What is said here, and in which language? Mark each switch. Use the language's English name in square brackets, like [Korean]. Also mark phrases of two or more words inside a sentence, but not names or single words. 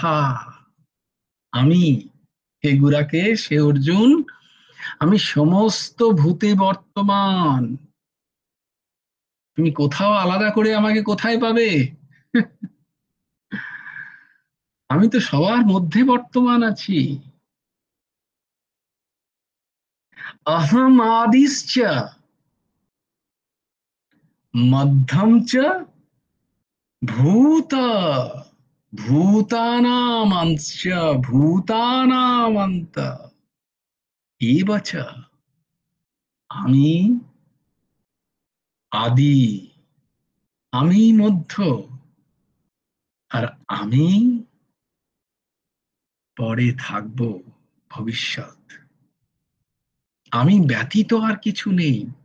[Bangla] আমি, হে গুরাকেশ, হে অর্জুন, আমি সমস্ত ভূতে বর্তমান। তুমি কোথাও আলাদা করে আমাকে কোথায় পাবে? আমি তো সবার মধ্যে বর্তমান আছি। [Sanskrit] अहम आदिश्च मध्यम च भूत भूतानामंश भूतानामंत एव च। [Bangla] আমি আদি, আমি মধ্য, আর আমি পরে থাকবো, ভবিষ্যৎ। আমি ব্যতীত আর কিছু নেই।